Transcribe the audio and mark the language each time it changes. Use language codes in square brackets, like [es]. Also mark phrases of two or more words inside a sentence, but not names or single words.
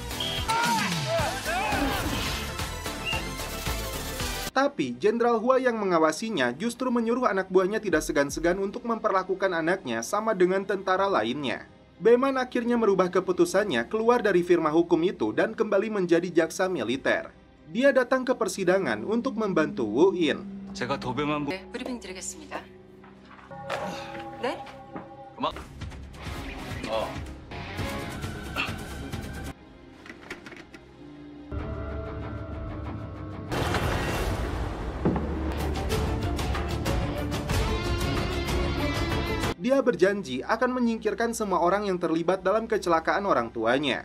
[id] Tapi, Jenderal Hua yang mengawasinya justru menyuruh anak buahnya tidak segan-segan untuk memperlakukan anaknya sama dengan tentara lainnya. Beman akhirnya merubah keputusannya keluar dari firma hukum itu dan kembali menjadi jaksa militer. Dia datang ke persidangan untuk membantu Wu In. [ko] 제가 도배만 네, 브리핑 드리겠습니다. 네? 그만. [id] Dia berjanji akan menyingkirkan semua orang yang terlibat dalam kecelakaan orang tuanya.